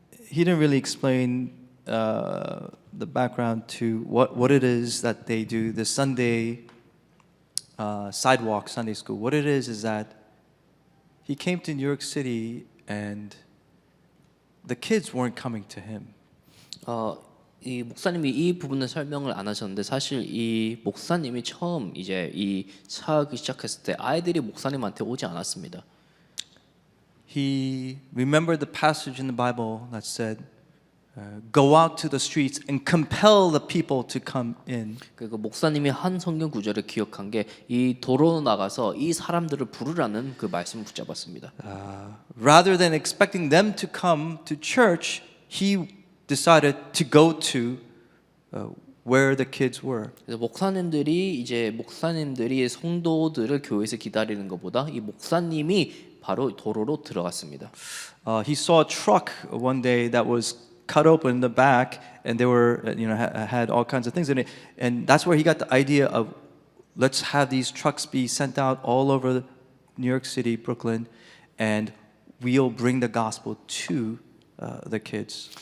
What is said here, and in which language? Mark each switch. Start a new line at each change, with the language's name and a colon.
English: He didn't really explain the background to what it is that they do, the Sunday sidewalk Sunday school. What it is that he came to New York City and the kids weren't coming to him.
Korean: 이 목사님이 이 부분은 설명을 안 하셨는데 사실 이 목사님이 처음 이제 이 사역을 시작했을 때 아이들이 목사님한테 오지 않았습니다.
English: He remembered the passage in the Bible that said, "Go out to the streets and compel the people to come in."
Korean: 그리고 목사님이 한 성경 구절을 기억한 게 이 도로 나가서 이 사람들을 부르라는 그 말씀을 붙잡았습니다.
English: Rather than expecting them to come to church, he decided to go to where the kids were.
Korean: 그래서 목사님들이 성도들을 교회에서 기다리는 것보다 이 목사님이 바로 도로로 들어갔습니다.
English: He saw a truck one day that was cut open in the back, and they were, had all kinds of things in it, and that's where he got the idea of let's have these trucks be sent out all over New York City, Brooklyn, and we'll bring the gospel to the kids